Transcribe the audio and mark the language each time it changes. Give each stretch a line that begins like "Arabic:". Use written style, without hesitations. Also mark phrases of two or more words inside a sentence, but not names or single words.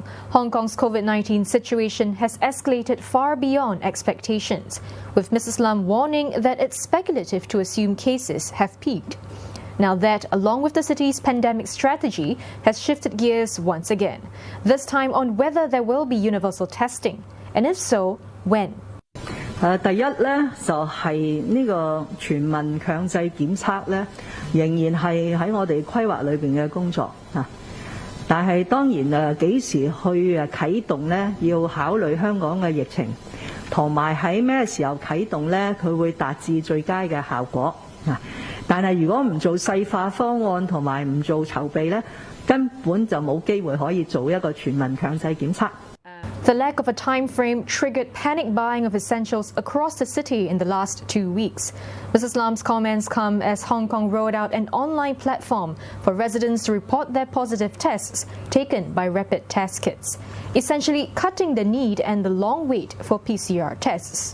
English: Hong Kong's COVID-19 situation has escalated far beyond expectations, with Mrs. Lam warning that it's speculative to assume cases have peaked. Now that, along with the city's pandemic strategy, has shifted gears once again, this time on whether there will be universal testing, and if so, when.
Cantonese: 第一呢，就係呢個全民強制檢測呢，仍然係喺我哋規劃裏邊嘅工作啊。但係當然幾時去啟動呢，要考慮香港嘅疫情，同埋喺咩時候啟動呢，佢會達至最佳嘅效果啊。但係如果唔做細化方案同埋唔做籌備呢，根本就冇機會可以做一個全民強制檢測。
English: The lack of a time frame triggered panic buying of essentials across the city in the last 2 weeks. Mrs. Lam's comments come as Hong Kong rolled out an online platform for residents to report their positive tests taken by rapid test kits, essentially cutting the need and the long wait for PCR tests.